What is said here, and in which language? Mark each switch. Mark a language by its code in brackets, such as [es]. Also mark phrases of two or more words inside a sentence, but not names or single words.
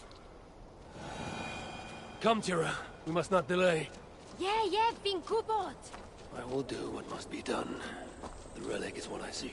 [en] Come, Tira. We must not delay. [cy] Fi'n gwybod. [en] I will do what must be done. The relic is what I seek.